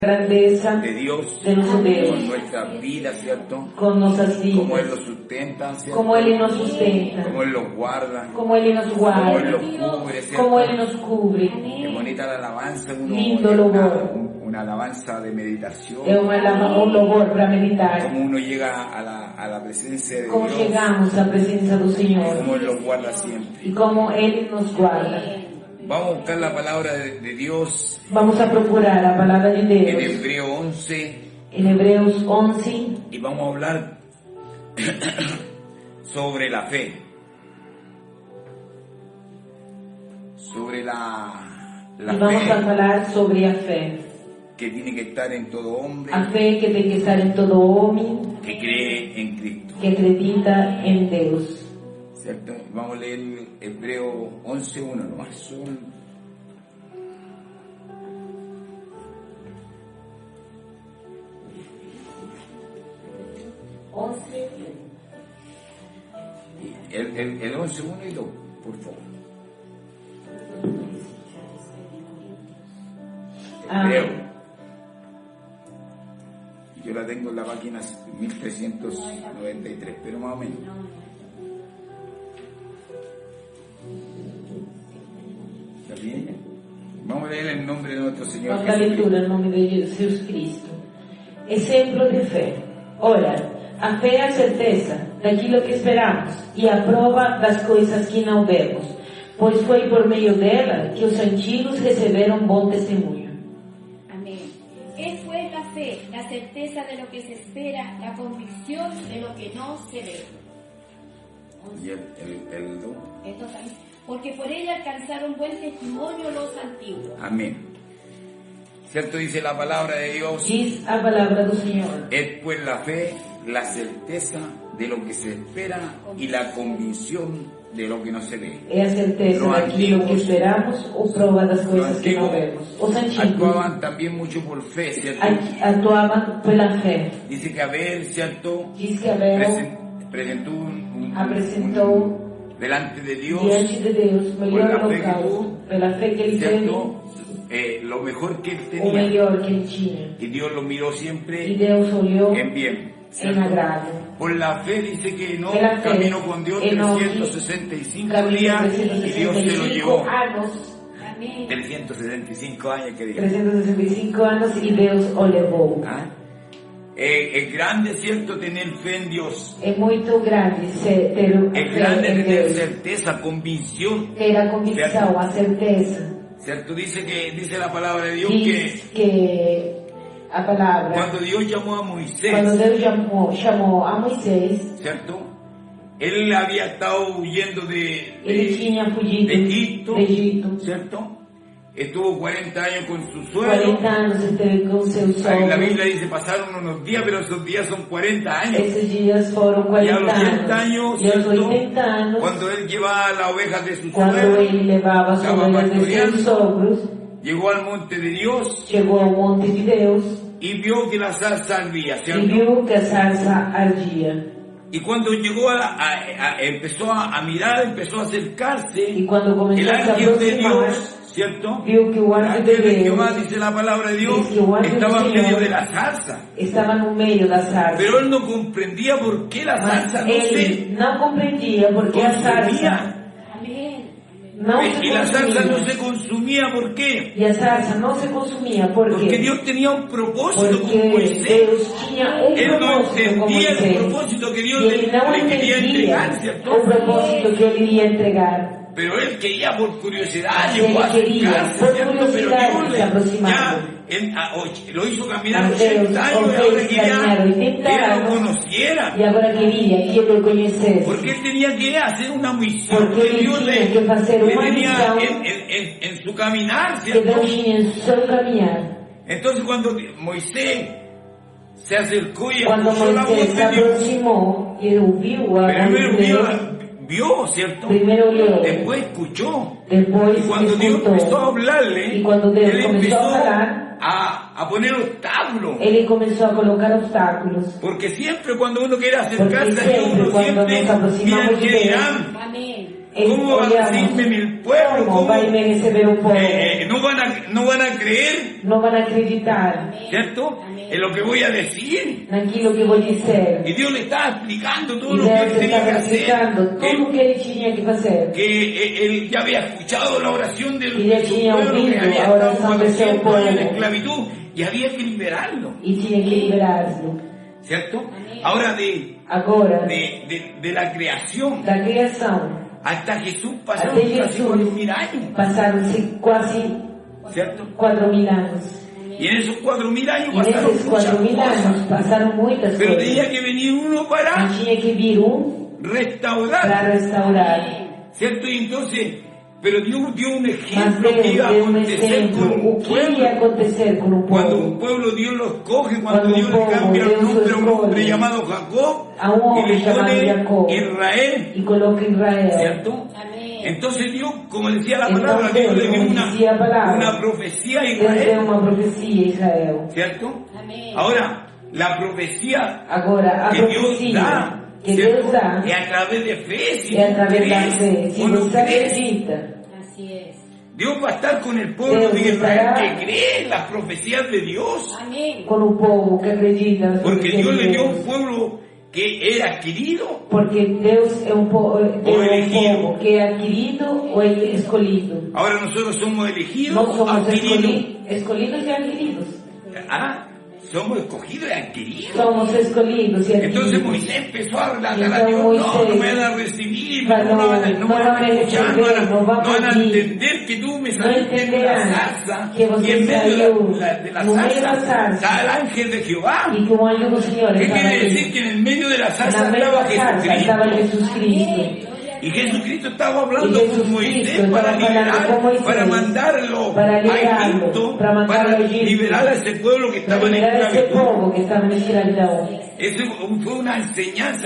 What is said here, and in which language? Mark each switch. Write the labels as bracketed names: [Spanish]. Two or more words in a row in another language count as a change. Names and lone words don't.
[Spanish] grandeza de Dios, [Portuguese] de nosso Deus, [Spanish] con nuestras vidas, ¿cierto? [Portuguese] com nossas [Spanish] Como Él [Portuguese] vidas, [Spanish] los sustenta, ¿cierto? [Portuguese] como Ele nos sustenta, [Spanish] Como Él los guarda, [Portuguese] como Ele nos [Spanish] como Él [Portuguese] guarda, [Spanish] los cubre, ¿cierto? [Portuguese] como Ele nos cubre. [Spanish] Qué bonita la alabanza, [Portuguese] Lindo louvor. [Spanish] una alabanza de meditación. [Portuguese] É um louvor para meditar. [Spanish] Como uno llega a la presencia de [Portuguese] Como [Spanish] Dios, [Portuguese] chegamos à presença do Senhor [Spanish] como Él los guarda siempre. [Portuguese] e como Ele nos guarda. [Spanish] Vamos a buscar la palabra de Dios [Portuguese] Vamos a procurar a palavra de [Spanish] en [Portuguese] Deus [Spanish] Hebreo 11 [Portuguese] em Hebreus 11 [Spanish] y vamos a hablar sobre la fe, sobre la [Portuguese] e vamos a [Spanish] fe [Portuguese] falar sobre a fé. [Spanish] que tiene que estar en todo hombre [Portuguese] A fé que tem que estar em todo homem [Spanish] que cree en Cristo, [Portuguese] que acredita em Deus. [Spanish] ¿cierto? Vamos a leer Hebreo 11:1 nomás. El 11:1 y 2, por favor. Hebreo. Yo la tengo en la página 1393, pero más o menos. ¿Está bien? Vamos a leer el nombre de nuestro Señor [Portuguese] Vamos à leitura em nome de Jesus Cristo. Exemplo de fé. Ora, a fé é a certeza daquilo que esperamos e a prova das coisas que não vemos, pois foi por meio dela que os antigos receberam bom testemunho. [Spanish] Amén. Es pues la fe, la certeza de lo que se espera, la convicción de lo que no se ve. Y el 2. Esto también. Porque por ella alcanzaron buen testimonio los antiguos. Amén. ¿Cierto? Dice la palabra de Dios. [Portuguese] Diz a palavra do Senhor. [Spanish] Es pues la fe, la certeza de lo que se espera y la convicción de lo que no se ve. [Portuguese] É a certeza [Spanish] Los [Portuguese] daquilo que [Spanish] antiguos- [Portuguese] esperamos ou prova das coisas que não [Spanish] antiguos [Portuguese] vemos. Os antigos [Spanish] actuaban también mucho por fe, ¿cierto? [Portuguese] atuavam pela fé. [Spanish] Dice que Abel, ¿cierto? [Portuguese] Diz que Abel [Spanish] Presentó [Portuguese] apresentou [Spanish] delante de Dios, [Portuguese] diante de Deus [Spanish] por [Portuguese] melhor [Spanish] la fe que [Portuguese] holocausto, [Spanish] tuvo, [Portuguese] pela fé que ele teve, [Spanish] ¿cierto? Lo mejor que él [Portuguese] o [Spanish] tenía. [Portuguese] melhor que ele tinha. [Spanish] Y Dios lo miró [Portuguese] E [Spanish] siempre [Portuguese] Deus olhou [Spanish] en bien. [Portuguese] em [Spanish] ¿cierto? [Portuguese] agrado. [Spanish] Por la fe dice que no [Portuguese] Pela fé, [Spanish] caminó con Dios [Portuguese] Enoque [Spanish] 365 [Portuguese] Caminhou [Spanish] días y Dios se lo [Portuguese] 365 [Spanish] llevó. [Portuguese] anos, [Spanish] Amén. 365 años que diga. [Portuguese] 365 anos e Deus o levou. [Spanish] ¿Ah? Es grande, ¿cierto? Tener fe en Dios. [Portuguese] É muito grande ter [Spanish] Es [Portuguese] fé [Spanish] grande [Portuguese] em [Spanish] tener [Portuguese] Deus, [Spanish] certeza, convicción. [Portuguese] ter a convicção, a certeza. [Spanish] ¿Cierto? Dice la palabra de Dios que [Portuguese] Diz que a palavra, [Spanish] cuando Dios llamó a Moisés, [Portuguese] quando Deus chamou a Moisés, [Spanish] ¿cierto? Él había estado huyendo [Portuguese] ele tinha fugido [Spanish] de Egipto, [Portuguese] do Egito. [Spanish] ¿cierto? Estuvo 40 años con su suegro. [Portuguese] 40 anos esteve com seu [Spanish] Ahí la [Portuguese] sogro. [Spanish] Biblia dice pasaron unos días, pero esos días son 40 años. [Portuguese] Esses dias foram [Spanish] Y a [Portuguese] 40 [Spanish] los 80 años, [Portuguese] anos. E aos [Spanish] ¿cierto? [Portuguese] 80 anos, [Spanish] Cuando él llevaba las ovejas de su [Portuguese] quando [Spanish] suegro, [Portuguese] ele levava as estava ovelhas de pastoreando, seus sogros, [Spanish] llegó al monte de Dios [Portuguese] chegou ao monte de Deus [Spanish] y vio que la zarza ardía, [Portuguese] e [Spanish] ¿cierto? [Portuguese] viu que a sarça ardia. [Spanish] Y cuando llegó empezó a mirar, empezó a acercarse, [Portuguese] E quando [Spanish] el [Portuguese] começou a se [Spanish] ángel de [Portuguese] aproximar, [Spanish] Dios, ¿cierto? [Portuguese] viu que o [Spanish] El [Portuguese] anjo [Spanish] ángel de [Portuguese] de Deus [Spanish] Jehová, dice la palabra de Dios, dice que o ángel estaba del en medio Señor de la zarza. [Portuguese] estava no meio da sarça. [Spanish] Pero él no comprendía por qué la [Portuguese] Mas [Spanish] zarza no [Portuguese] ele [Spanish] se [Portuguese] não compreendia porque a sarça [Spanish] consumía. Amén. [Portuguese] não se [Spanish] Y la zarza no se [Portuguese] consumia. [Spanish] consumía, ¿por qué? [Portuguese] E a sarça não se consumia [Spanish] Porque [Portuguese] porque [Spanish] Dios tenía un propósito con [Portuguese] porque [Spanish] Moisés. [Portuguese] Deus tinha [Spanish] Él no [Portuguese] propósito com [Spanish] entendía el [Portuguese] Moisés. [Spanish] propósito que Dios [Portuguese] E ele não [Spanish] le quería entregar, [Portuguese] entendia [Spanish] ¿cierto? [Portuguese] o propósito que ele iria entregar. [Spanish] Pero él quería por curiosidad, Él llegó a quería, acercarse, por ¿cierto? Pero curiosidad, Dios se aproximaba. lo hizo caminar [Portuguese] Mas Deus [Spanish] 80 años y [Portuguese] o [Spanish] ahora [Portuguese] fez [Spanish] quería [Portuguese] caminhar 80 [Spanish] que él lo [Portuguese] anos [Spanish] conociera. [Portuguese] e agora queria que ele o conhecesse. [Spanish] Porque él tenía que hacer una misión [Portuguese] Porque [Spanish] que él Dios tenía le que hacer una tenía misión en su caminar, [Portuguese] que [Spanish] ¿cierto? [Portuguese] Deus tinha em seu caminhar. [Spanish] Entonces cuando Moisés se acercó y [Portuguese] Quando [Spanish] escuchó la voz [Portuguese] Moisés se [Spanish] de Dios, [Portuguese] aproximou e ouviu a voz [Spanish] primero [Portuguese] de Deus, [Spanish] vio, ¿cierto? [Portuguese] primeiro olhou, [Spanish] Después escuchó. [Portuguese] depois [Spanish] Y cuando Dios [Portuguese] escutou. [Spanish] empezó a hablarle, [Portuguese] E quando Deus [Spanish] él [Portuguese] começou [Spanish] empezó [Portuguese] a falar, [Spanish] a poner obstáculos. [Portuguese] ele começou a colocar obstáculos. [Spanish] Porque siempre cuando uno quiere acercarse [Portuguese] Porque [Spanish] a Dios, siempre uno cuando siempre [Portuguese] nos aproximamos [Spanish] mira [Portuguese] de [Spanish] qué Dios, dirán. Amén. ¿Cómo va a recibirme el pueblo? [Portuguese] Como vai me receber o povo? [Spanish] No van a creer, [Portuguese] Não vão acreditar [Spanish] ¿cierto? En lo que voy a decir. [Portuguese] naquilo que vou dizer. [Spanish] Y Dios le estaba explicando todo [Portuguese] E [Spanish] lo que [Portuguese] Deus [Spanish] él tenía que [Portuguese] estava [Spanish] hacer. [Portuguese] explicando tudo o que ele tinha que fazer. [Spanish] Que él ya había escuchado la oración del Y ya de su tenía pueblo que oído había la estado oración de su 400 años en pueblo. esclavitud y había que liberarlo, [Portuguese] E tinha que liberá-lo. [Spanish] ¿cierto? Ahora [Portuguese] Agora, [Spanish] de la creación [Portuguese] da criação [Spanish] hasta Jesús pasaron [Portuguese] até [Spanish] casi [Portuguese] Jesus, [Spanish] 4.000 años, [Portuguese] passaram-se quase [Spanish] ¿cierto? [Portuguese] 4.000 anos. [Spanish] Y en esos 4.000 años [Portuguese] E [Spanish] pasaron [Portuguese] nesses [Spanish] muchas [Portuguese] 4.000 anos [Spanish] cosas, [Portuguese] passaram muitas [Spanish] pero [Portuguese] coisas. [Spanish] tenía que venir uno para [Portuguese] Mas tinha que vir para [Spanish] restaurar, [Portuguese] restaurar. [Spanish] ¿cierto? Y entonces, pero Dios dio un [Portuguese] Mas [Spanish] ejemplo que [Portuguese] Deus [Spanish] iba a [Portuguese] deu [Spanish] acontecer [Portuguese] exemplo [Spanish] con [Portuguese] o [Spanish] un [Portuguese] que [Spanish] pueblo. [Portuguese] ia acontecer com o [Spanish] Cuando [Portuguese] povo. [Spanish] un pueblo Dios lo escoge, cuando Cuando Dios un le pueblo, cambia el Dios nombre a un lo hombre escoge. llamado Jacob A un y hombre le llamado pone Jacob. Israel, [Portuguese] E coloca Israel. [Spanish] ¿cierto? Amén. Entonces Dios, como decía la Entonces, palabra, Dios le dio como decía la palabra, una profecía a [Portuguese] Deus deu [Spanish] Israel, [Portuguese] uma profecia a Israel. [Spanish] ¿cierto? Amén. Ahora, la profecía [Portuguese] Agora, a [Spanish] que Dios [Portuguese] profecia [Spanish] da, [Portuguese] que [Spanish] ¿cierto? [Portuguese] Deus dá [Spanish] Es a través de fe, si [Portuguese] é [Spanish] tú [Portuguese] através da [Spanish] crees [Portuguese] fé. Se [Spanish] o no [Portuguese] você [Spanish] crees. acredita, Así es. Dios va a estar con el pueblo Dios de Israel estará que cree en las profecías de Dios. Amén. [Portuguese] com o povo que acredita nas [Spanish] Porque [Portuguese] profecias [Spanish] Dios [Portuguese] de [Spanish] le dio [Portuguese] Deus. [Spanish] un pueblo que era adquirido [Portuguese] Porque Deus é povo [Spanish] elegido. [Portuguese] que é adquirido ou é escolhido. [Spanish] Ahora nosotros somos elegidos, [Portuguese] Nós somos [Spanish] adquiridos. [Portuguese] escolhidos e adquiridos. [Spanish] Ah, somos escogidos y adquiridos. [Portuguese] Somos escolhidos e [Spanish] Entonces [Portuguese] adquiridos. [Spanish] Moisés empezó a relatar a Entonces Dios, Moisés no me van a recibir, [Portuguese] falou, [Spanish] no van a "No van a escuchar, receber, no van a no van a oír, entender que tú me no saliste de una entenderán zarza [Portuguese] que você [Spanish] y en medio [Portuguese] saiu [Spanish] de la [Portuguese] no meio da [Spanish] zarza [Portuguese] zarza [Spanish] está el ángel de Jehová. [Portuguese] e que o anjo do Senhor [Spanish] ¿Qué [Portuguese] estava [Spanish] quiere [Portuguese] ali. [Spanish] decir? Que en el medio de la zarza [Portuguese] Na meio [Spanish] estaba [Portuguese] da zarza estava [Spanish] Jesucristo. [Portuguese] Jesus Cristo. [Spanish] Y Jesucristo estaba hablando Y Jesucristo con Moisés estaba para hablando liberar, con Moisés, para mandarlo para a liberarlo, Egipto, para mandarlo para a Egipto, liberar a ese pueblo que Para estaba en [Portuguese] liberar a esse [Spanish] esclavitud. [Portuguese] povo que estava na escravidão. [Spanish] Eso fue una enseñanza